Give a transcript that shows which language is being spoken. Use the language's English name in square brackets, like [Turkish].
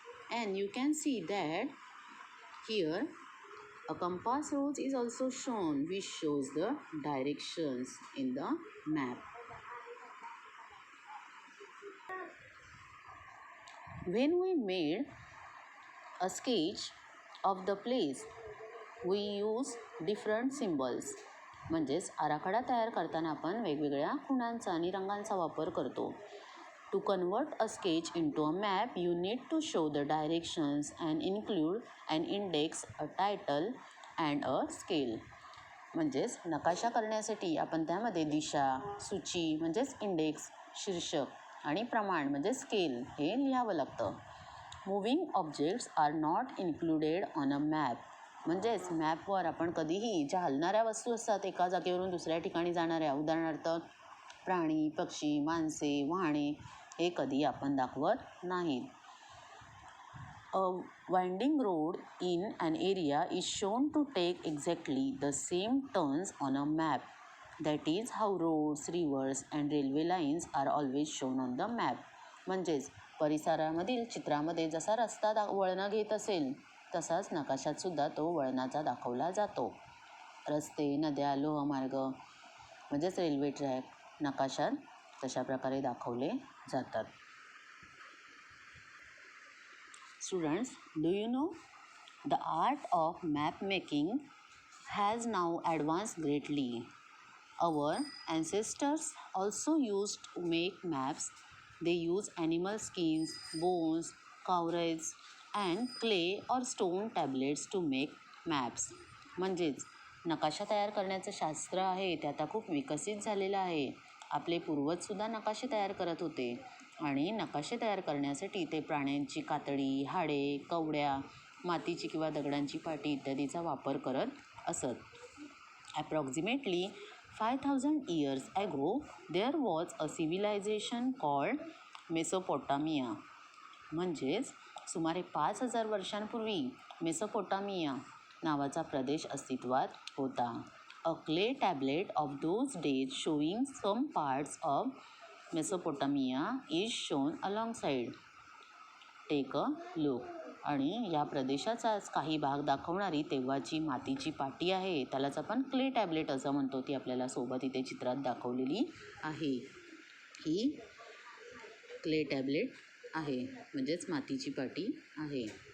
[English] And you can see that here a compass rose is also shown, which shows the directions in the map. When we made a sketch of the place, we use different symbols. [Marathi] म्हणजेच आराखडा तयार करताना आपण वेगवेगळ्या खुणांचा आणि रंगांचा वापर करतो. [English] To convert a sketch into a map, you need to show the directions and include an index, a title and a scale. [Marathi] म्हणजेच नकाशा करण्यासाठी आपण त्यामध्ये दिशा, सूची म्हणजेच इंडेक्स, शीर्षक आणि प्रमाण म्हणजे स्केल हे लिहावं लागतं. [English] Moving objects are not included on a map. [Marathi] म्हणजेच मॅपवर आपण कधीही ज्या हलणाऱ्या वस्तू असतात एका जागेवरून दुसऱ्या ठिकाणी जाणाऱ्या, उदाहरणार्थ प्राणी, पक्षी, माणसे, वाहने हे कधी आपण दाखवत नाहीत. [English] A winding road in an area is shown to take exactly the same turns on a map. That is how roads, rivers and railway lines are always shown on the map. [Marathi] म्हणजेच परिसरामधील चित्रामध्ये जसा रस्ता वळणं घेत असेल तसाच नकाशात सुद्धा तो वळणाचा दाखवला जातो. रस्ते, नद्या, लोहमार्ग म्हणजेच रेल्वे ट्रॅक नकाशात तशा प्रकारे दाखवले जातात. [English] Students, do you know the art of map making has now advanced greatly. Our ancestors also used to make maps. They use animal skins, bones, cowries and clay or stone tablets to make maps. [Marathi] म्हणजेच नकाशा तयार करण्याचं शास्त्र आहे ते आता खूप विकसित झालेलं आहे. आपले पूर्वजसुद्धा नकाशे तयार करत होते आणि नकाशे तयार करण्यासाठी ते प्राण्यांची कातडी, हाडे, कवड्या, मातीची किंवा दगडांची पाटी इत्यादीचा वापर करत असत. [English] Approximately 5,000 years ago, there was a civilization called Mesopotamia. [Marathi] म्हणजेच सुमारे 5,000 वर्षांपूर्वी मेसोपोटामिया नावाचा प्रदेश अस्तित्वात होता. [English] A clay tablet of those days showing some parts of Mesopotamia is shown alongside. Take a look. [Marathi] आणि या प्रदेशाचाच काही भाग दाखवणारी तेव्हाची मातीची पाटी आहे, त्यालाच आपण क्ले टॅबलेट असं म्हणतो. ती आपल्याला सोबत इथे चित्रात दाखवलेली आहे. ही क्ले टॅबलेट आहे, म्हणजेच मातीची पाटी आहे.